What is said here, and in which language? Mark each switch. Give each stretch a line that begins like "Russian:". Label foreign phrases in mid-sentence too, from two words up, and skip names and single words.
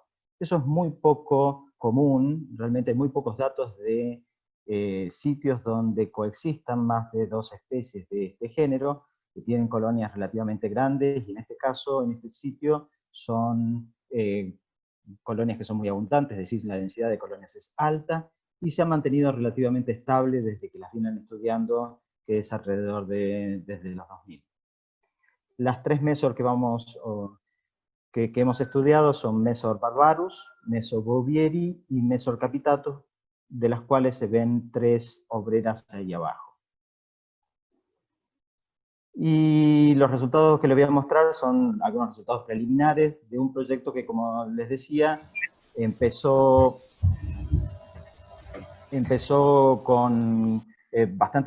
Spanish: Eso es muy poco común, realmente hay muy pocos datos de sitios donde coexistan más de 2 especies de este género, que tienen colonias relativamente grandes, y en este caso, en este sitio, son colonias que son muy abundantes, es decir, la densidad de colonias es alta, y se ha mantenido relativamente estable desde que las vienen estudiando, que es alrededor desde los 2000. Las 3 Mesor que hemos estudiado son Mesor barbarus, Mesor bouvieri y Mesor capitatus, de las cuales se ven 3 obreras ahí abajo. Y los resultados que les voy a mostrar son algunos resultados preliminares de un proyecto que, como les decía, empezó con bastante